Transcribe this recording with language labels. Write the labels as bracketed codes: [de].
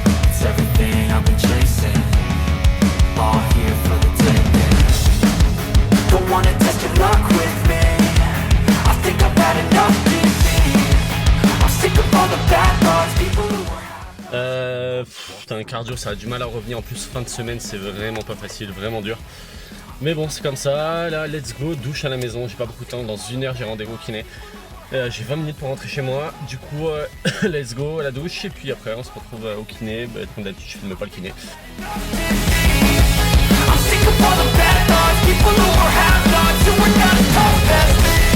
[en] It's everything I've been chasing, all here for the taking. Don't wanna test your luck with me, I think I've had enough defeat. I'm sick of all the bad thoughts, people who were... [fr] Putain, cardio ça a du mal à revenir, en plus fin de semaine c'est vraiment pas facile, vraiment dur. Mais bon c'est comme ça, là let's go, douche à la maison, j'ai pas beaucoup de temps, dans 1 heure j'ai rendez-vous au kiné. J'ai 20 minutes pour rentrer chez moi, du coup let's go à la douche et puis après on se retrouve au kiné, comme d'habitude je filme pas le kiné. [en] I'm sick of all the bad thoughts. people who are have-nots, who are not as tough as me.